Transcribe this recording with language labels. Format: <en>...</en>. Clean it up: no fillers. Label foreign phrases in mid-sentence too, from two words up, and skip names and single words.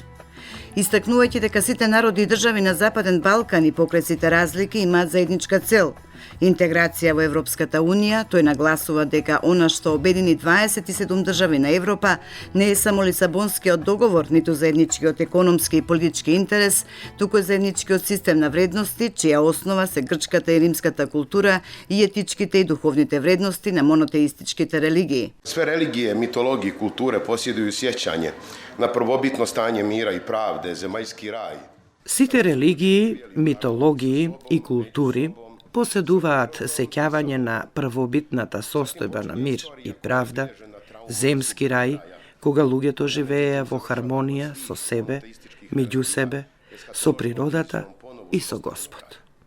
<mk>Истакнувајќи дека сите народи и држави на Западен Балкан и покрај сите разлики имаат заедничка цел – интеграција во Европската Унија, тој нагласува дека она што обедини 27 држави на Европа не е само Лисабонскиот договор, ниту заедничкиот економски и политички интерес, туку заедничкиот систем на вредности, чија основа се грчката и римската култура и етичките и духовните вредности на монотеистичките религии.</mk> <sr>Sve religije, mitologije i kulture posjeduju sjećanje na prvobitno stanje mira i pravde, zemaljski raj.</sr> <mk>Сите религии, митологии и култури поседуваат сеќавање на првобитната состојба на мир и правда, земски рај, кога луѓето живееа во хармонија со себе, меѓу себе, со природата и со Господ.</mk>